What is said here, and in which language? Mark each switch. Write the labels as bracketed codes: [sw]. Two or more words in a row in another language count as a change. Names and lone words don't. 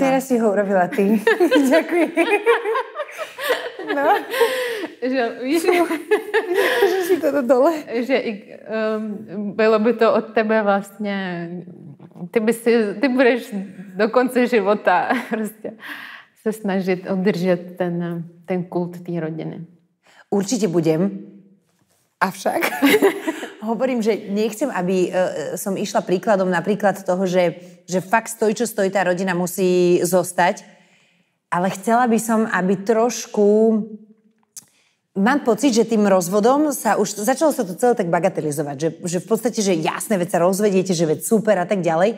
[sk] Teraz si ho urobila ty. Ďakujem. No. [cs] Že, víš, že si to dole. Že bylo by to od tebe vlastně, ty budeš do konce života prostě se snažit udržet ten kult té rodiny. [sk] Určite budem. Avšak hovorím, že nechcem, aby som išla príkladom napríklad toho, že fakt stojí, čo stojí, tá rodina musí zostať. Ale chcela by som, aby trošku... Mám pocit, že tým rozvodom začalo sa to celé tak bagatelizovať, že v podstate, že jasné, veď sa rozvediete, že veď super a tak ďalej.